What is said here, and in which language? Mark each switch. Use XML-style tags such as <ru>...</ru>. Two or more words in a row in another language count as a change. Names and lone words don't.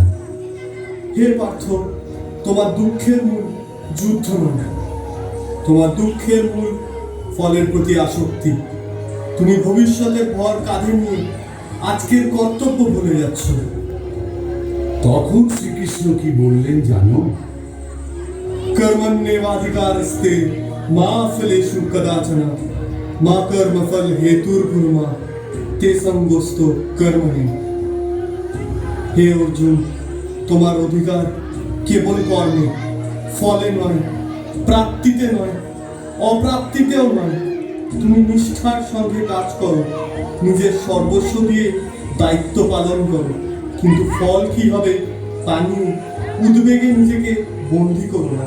<bn>হে পার্থ, তোমার দুঃখের মূল যুদ্ধ নয়, তোমার দুঃখের মূল ফলের প্রতি আসক্তি। তুমি ভবিষ্যতের ভর কাঁধে নিয়ে আজকের কর্তব্য ভুলে যাচ্ছ। তখন শ্রীকৃষ্ণ কি বললেন জানো?</bn> <sa>कर्मण्येवाधिकारस्ते मा फलेषु कदाचन मा कर्मफल हेतुर्भुर्मा ते संगोस्तो कर्मणि।</sa> <bn>হে অর্জুন, তোমার অধিকার কেবল কর্মে, ফলে নয়, প্রাপ্তিতে নয়, অপ্রাপ্তিতেও নয়। তুমি নিষ্ঠার সঙ্গে কাজ করো, নিজের সর্বস্ব দিয়ে দায়িত্ব পালন করো, কিন্তু ফল কি হবে তা নিয়ে উদ্বেগে নিজেকে বন্দী করো না।</bn>